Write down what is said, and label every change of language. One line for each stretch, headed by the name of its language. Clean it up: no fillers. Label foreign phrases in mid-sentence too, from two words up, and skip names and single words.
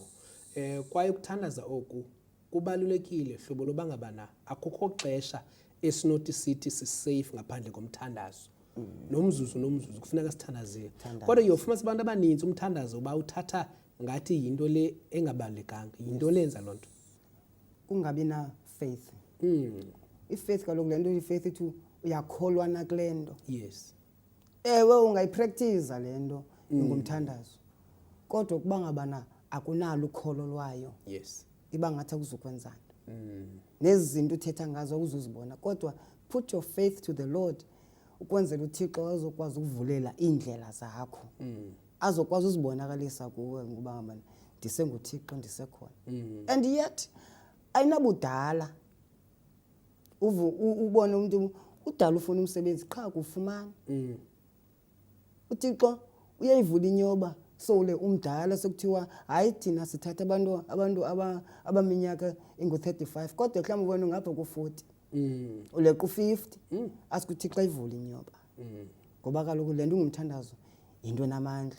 Xhosa: Kwaye ukuthandaza oku kubalulekile hlobo loba ngabana akukho xesha esinothi sithi sisafe ngaphandle komthandazo. Nomzuzu kufuneka sithandazile. Kodwa uyofumana abantu abaninzi umthandazo uba uthatha ngathi yinto le engabalekanga, yinto lenza loo nto. Kungabi na faith. I-faith kaloku le nto i-faith ithi uyakholwa na kule nto.
English: Yes.
Xhosa: Ewe ungayipractice le nto ngomthandazo. Kodwa ukuba ngabana akunalo ukholo lwayo.
English: Yes.
Xhosa: Iba ngathi akuzukwenzana. Nezi zinto uthetha ngazo akuzuzibona.
English: Kodwa put your faith to the Lord.
Xhosa: Ukwenzela uThixo azokwazi ukuvulela indlela zakho. Azokwazi uzibonakalisa kuwe ngoba ngabana ndisenguThixo ndisekhona.
English: And yet
Xhosa: ayinabudala. Ubone umuntu udala ufuna umsebenzi qha kufumana. UThixo uyayivula inyoba sole umdala sekuthiwa hayi thina sithatha abantu abaminyaka engu-35 kodwa mhlawumbe ubona ngapha ku-40 uleqa u-50 asikuThixo ayivula inyoba ngoba kaloku le nto ungumthandazo into enamandla.